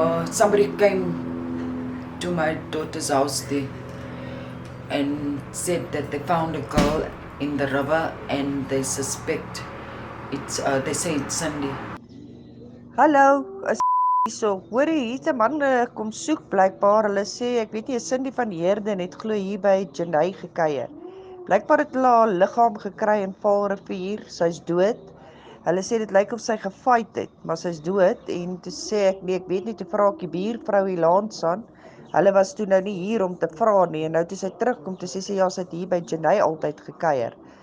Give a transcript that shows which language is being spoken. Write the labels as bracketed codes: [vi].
[en] Somebody came to my daughter's house there and said that they found a girl in the river and they suspect they say it's Cindy. [af] Hallo, so hoor jy, hier 'n man kom soek blykbaar. Hulle sê, ek weet nie, Cindy van Niekerk het glo hier by Janey gekuier. Blykbaar het hulle haar liggaam gekry in Vaal River. Sy's dood. Hulle sê dit lyk of sy gefight het, maar sy's dood. En toe sê ek, nee, ek weet nie, toe vra ek die buurvrou hier langs aan. Hulle was toe nou nie hier om te vra nie, en nou toe sy terugkom, toe sê sy, ja, sy het hier by Janey altyd gekuier.